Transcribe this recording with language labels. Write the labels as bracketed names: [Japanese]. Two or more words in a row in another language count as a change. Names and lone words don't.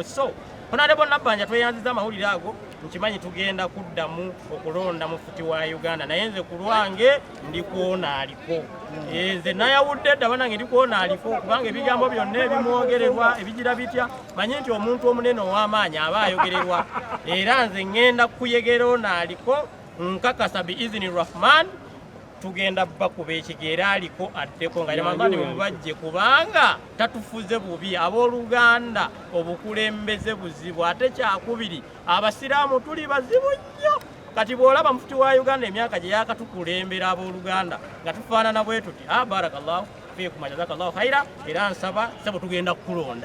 [Ganda] So Honorable Nabbanja tweyanziza amawulire ago, nkimanyi tugenda kuddamu okulonda Mufti wa Uganda, naye nze ku lwange ndi kuona aliko. Nze nayawudde dda banange ndi kuona aliko, kubanga ebigambo byonna ebimwogererwa ebigira bitya, manyi nti omuntu omunene ow'amaanyi aba ayogererwa. Era nze ngenda kuyegera ono aliko, nkakasa [Arabic] ب إذن الرحمن [Ganda] tugenda bakuba ekigere aliko addeko nga Ramadhaani Mubajje, kubanga tatufuze bubi abooluganda, obukulembeze buzibu. Ate kyakubiri abasiraamu tuli bazibu nnyo. Kati bw'olaba Mufti wa Uganda emyaka gye yakatukulembera abooluganda nga tufaanana bwe tuti [Arabic] بارك الله فيكم جزاك الله خيرا, [Ganda] era nsaba sebo tugenda kukulonda.